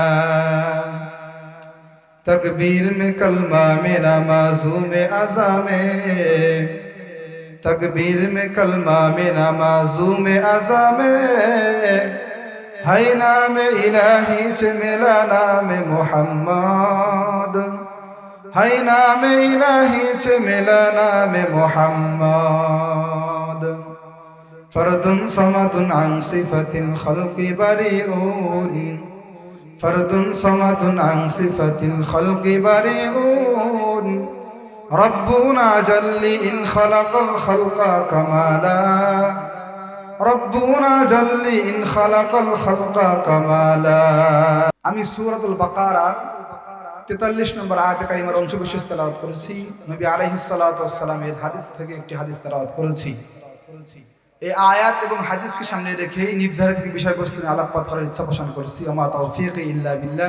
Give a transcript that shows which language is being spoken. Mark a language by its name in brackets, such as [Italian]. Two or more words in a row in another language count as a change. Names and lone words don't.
[Urdu] تکبیر میں کلمہ میں نمازوں میں اذاں میں، تکبیر میں کلمہ میں نمازوں میں اذاں میں، ہے نام الٰہی چ ملا نام محمد، ہے نام الٰہی چ ملا نام محمد. [Arabic] فردٌ صمدٌ عن صفةِ الخلقِ بريءٌ، فردٌ صمدٌ عن صفةِ الخلقِ بريءٌ، ربُّنا جلَّ إنْ خلقَ الخلقَ كمالا، ربُّنا جلَّ إنْ خلقَ الخلقَ كمالا. [Bangla] আমি সূরাতুল বাকারা 43 নম্বর আয়াতে কারিমার অংশ বিশেষ তেলাওয়াত করেছি। নবী [Arabic] عليه الصلاة [Bangla] ওয়াস সালামের হাদিস থেকে একটি হাদিস তেলাওয়াত করেছি। এই আয়াত এবং হাদিসকে সামনে রেখে নির্ধারিত বিষয়বস্তু নিয়ে আলোকপাত করার ইচ্ছা পোষণ করছি। [Arabic] وما توفيقي إلا بالله.